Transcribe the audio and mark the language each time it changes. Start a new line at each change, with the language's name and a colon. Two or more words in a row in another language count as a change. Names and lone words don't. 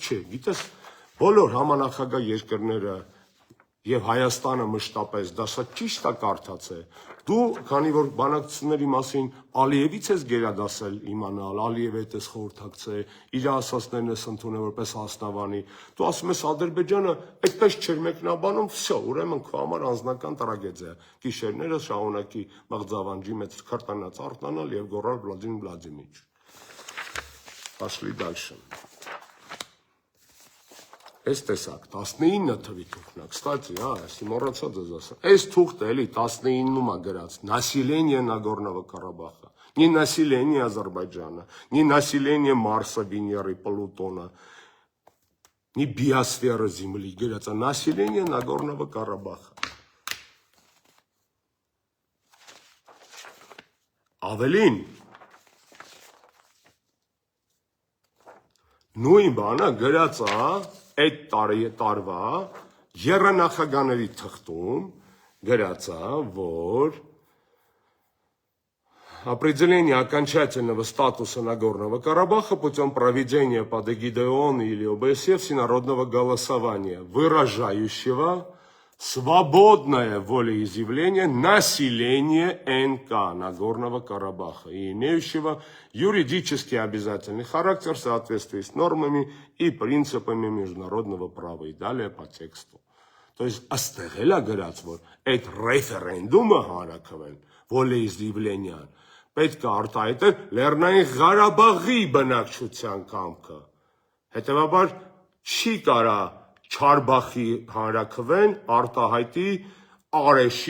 Armenian: չէ, գիտես, բոլոր համանախագահ երկրները եւ Հայաստանը մշտապես դա սա ճիշտ է կարդացել։ Դու, քանի որ բանակցությունների մասին Ալիևից ես գերադասել իմանալ, Ալիևի հետ ես խորհրդակցել, իր ասածներն ես ընդունել որպես հասնավանի, դու ասում ես Ադրբեջանը այդպես չէր մեկնաբանում, վсё, ուրեմն քո համար անձնական տրագեդիա։ Գիշերները շարունակի մղձավանջի մեջ քրտնած արտանալ եւ գոռալ Վլադիմիր Վլադիմիրիչ։
Russian: Пошли дальше.
Armenian: Այս տեսակ 19 թվի թուղթն է, կստати, ասի մոռացա ձեզ ասեմ։ Այս թուղթը էլի 19-ում է գրած
Russian: Население Нагорного Карабаха, не население Азербайджана, не население Марса, Венеры, Плутона, не биосфера Земли,
Armenian: գրած է
Russian: Население Нагорного Карабаха։
Armenian: Ավելին նույն բանը գրած է այդ տարվա եռանախագահների թղթում գրած է, որ
Russian: определение окончательного статуса Нагорного Карабаха путем проведения под эгидой ООН или ОБСЕ всенародного голосования, выражающего свободное волеизъявление населения НК Нагорного Карабаха и имеющего юридически обязательный характер в соответствии с нормами и принципами международного права и далее по тексту. То есть
Armenian: աստեղելա գրած, որ այդ ռեֆերենդումը հանրաքվեն волеизъявлениան պետք է արտահայտել Լեռնային Ղարաբաղի բնակչության կամքը։ Հետևաբար չի կարա Չարբախի հանրաքվեն արտահայտի Արեշի